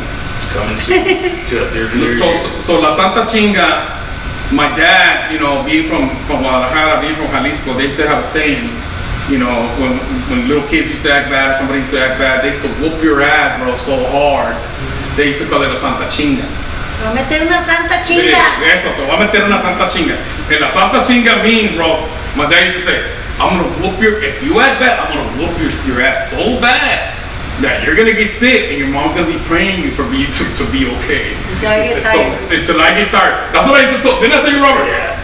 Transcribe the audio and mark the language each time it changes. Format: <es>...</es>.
<en>It's coming soon. So La Santa Chinga, my dad, you know, being from Guadalajara, being from Jalisco, they used to have a saying, you know, when little kids used to act bad, somebody used to act bad, they used to whoop your ass, bro, so hard. They used to call it La Santa Chinga.</en> <es>Te voy a meter una santa chinga. Sí, eso, te voy a meter una Santa Chinga.</es> <en>And La Santa Chinga means, bro, my dad used to say, I'm gonna whoop if you act bad, I'm gonna whoop your ass so bad that you're gonna get sick and your mom's gonna be praying you for me to be okay. Until I get tired. Until I get tired. That's what I used to tell. Didn't I tell you, Robert? Yeah.</en>